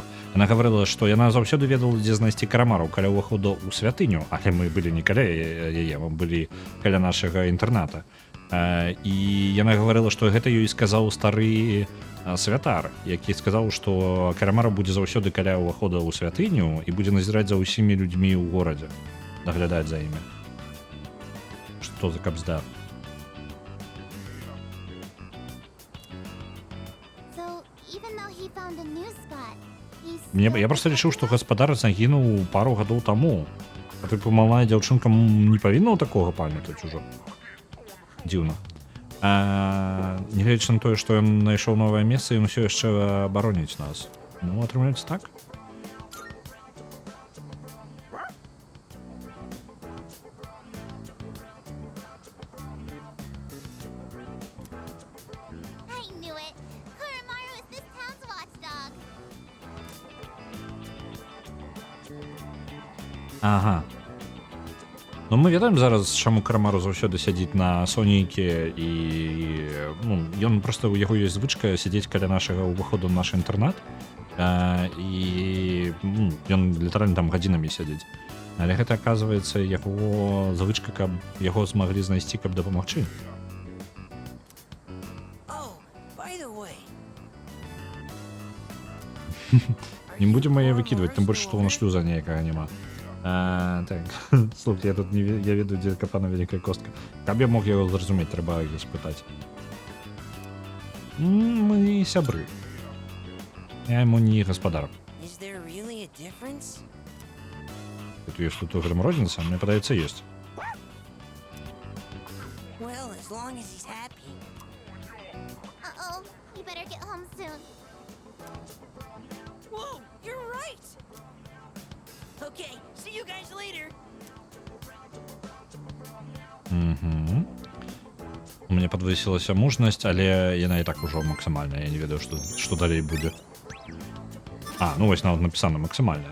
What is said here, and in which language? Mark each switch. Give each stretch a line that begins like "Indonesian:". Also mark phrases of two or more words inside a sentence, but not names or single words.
Belarusian: Яна гаварыла, што яна заўсёды ведала, дзе знайсці Карамару каля ўваходу ў святыню, але мы былі не каля яе, мы былі каля нашага інтэрната. І яна гаварыла, што гэта ёй сказаў стары святар, які сказаў, што Карамара будзе заўсёды каля ўвахода ў святыню і будзе назіраць за ўсімі людзьмі ў горадзе, даглядаць за імі. Што за кабзда?
English: So, even though he found a new spot,
Belarusian: Я проста лічыў, што гаспадар загінуў пару гадоў таму. А тыпу малая дзяўчынка не павінна такога памятаць ужо. Дзіўна. Нягледзячы на тое, што ён знайшоў новае месца, ён усё яшчэ абароніць нас. Ну, атрымаецца так?
English: I knew it. Koromaru is this town's watchdog. Ага.
Belarusian: Ну, мы ведаем зараз, чаму Карамару заўсёды сядзіць на сонейкі і ён проста, у яго ёсць звычка сядзець каля нашага ўваходу ў наш інтэрнат і ён літаральна там гадзінамі сядзець. Але гэта, аказваецца, яго звычка, каб яго змаглі знайсці, каб дапамагчы.
English: Oh, by the way.
Belarusian: Не будзем яе выкідваць, тым больш, што ў нас шлюза ніякага няма. Так, слухай, я ведаю, дзе капана вялікая костка. Каб я мог яго зразумець, трэба яго спытаць. Мы сябры. Я яму не гаспадар.
English: Is there really
Russian: Тут есть тут уже розница, мне подается есть.
English: Well, as long as he's happy. Uh-oh, you better get home soon. Whoa, you're right. Okay, see you guys later. Угу.
Russian: У меня
Belarusian: подвысілася мужнасць, але яна і так ужо максимальная. Я не ведаю, што далей будзе. А, ну вось нават напісана максимальная.